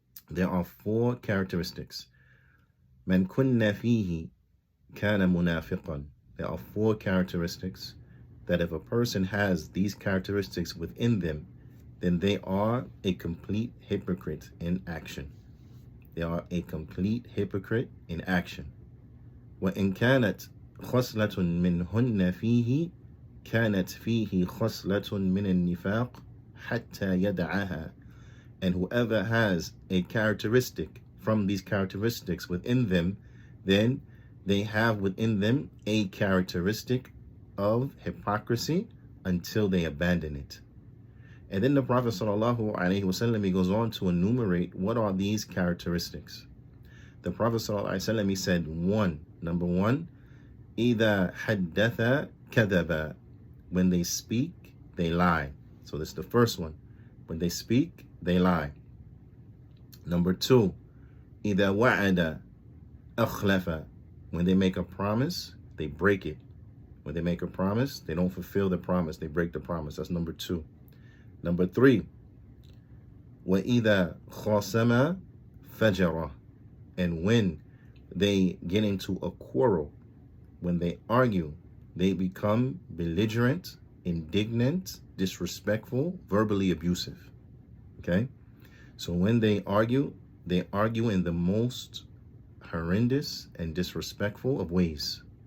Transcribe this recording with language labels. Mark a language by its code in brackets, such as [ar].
[en] There are 4 characteristics. [ar] Man kunna fihi kana munafiqan. [en] There are 4 characteristics that if a person has these characteristics within them, then they are a complete hypocrite in action. They are a complete hypocrite in action. [ar] وَإِنْ كَانَتْ خَصْلَةٌ مِّنْهُنَّ فِيهِ كانت فيه خصلة من النفاق حتى يدعها. [en] And whoever has a characteristic from these characteristics within them, then they have within them a characteristic of hypocrisy until they abandon it. And then the Prophet ﷺ, he goes on to enumerate what are these characteristics. The Prophet ﷺ, he said, number 1, [ar] إِذَا حَدَّثَ كَذَبَ. [en] When they speak, they lie. So that's the first one. When they speak, they lie. Number 2, [ar] إِذَا وَعَدَ أَخْلَفَ. [en] When they make a promise, they break it. When they make a promise, they don't fulfill the promise. They break the promise. That's number 2. Number 3, [ar] وَإِذَا خَاصَمَ فَجَرَ. [en] And when they get into a quarrel, when they argue, they become belligerent, indignant, disrespectful, verbally abusive. Okay? So when they argue in the most horrendous and disrespectful of ways.